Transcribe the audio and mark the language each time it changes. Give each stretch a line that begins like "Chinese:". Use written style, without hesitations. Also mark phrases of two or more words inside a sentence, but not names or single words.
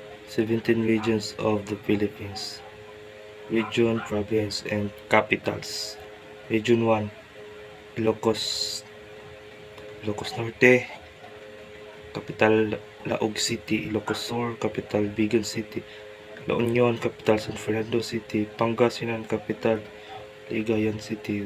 English: 17 regions of the Philippines. Region, province, and capitals. Region 1, Ilocos Norte, capital Laog City. Ilocos Sur, capital Bigan City. La Union, capital San Fernando City. Pangasinan, capital Ligayan City.